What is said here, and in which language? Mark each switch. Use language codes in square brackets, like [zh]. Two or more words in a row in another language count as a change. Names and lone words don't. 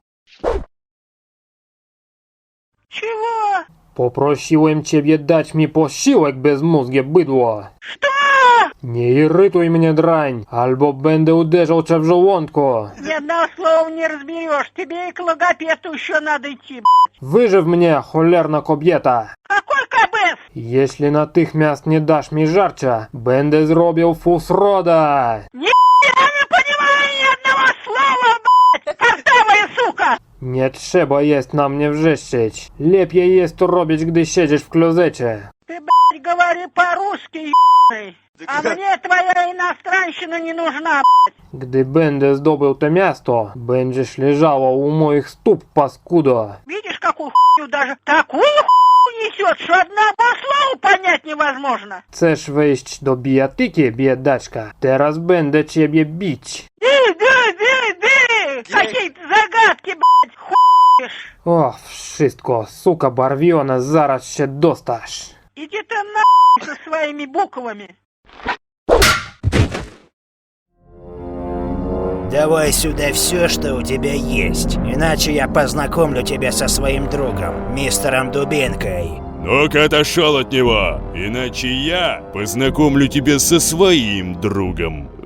[ru] Чего? [pl] Попросиłem ciebie dać mi posiłek bezmózgie bydło. [ru] Что? [pl] Nie irytuj mnie, drań, albo będę uderzał cię w żołądku. [ru] Ни одного слова не разберешь. Тебе и к логопеду еще надо идти, [pl] Wyżyw mnie, cholerna kobieta. [ru] Какой кабес? [pl] Jeśli natychmiast nie dasz mi żarcia, będę zrobił fusroda. [ru] Я не понимаю ни одного слова, Картавая сука! [pl] Nie trzeba jest na mnie wrzeszczeć. Lepiej jest to robić, gdy siedzisz w klozecie. [ru] Ты, говори по-русски, ебаный. А мне твоя иностранщина не нужна, [pl] Gdy będę zdobył to miasto, będziesz leżała u moich stóp, paskudo. [ru] Видишь, какую хуйню даже такую хуйню несет, что одного слова понять невозможно. [pl] Chcesz wejść do bijatyki, biedaczka? Teraz będę ciebie bić. [ru] Какие-то загадки, хуешь. [pl] O, wszystko, suka barwiona, zaraz się dostasz. [ru] Иди ты нахуй со своими буквами. Давай сюда все, что у тебя есть, иначе я познакомлю тебя со своим другом, мистером Дубинкой. Ну-ка отошел от него, иначе я познакомлю тебя со своим другом.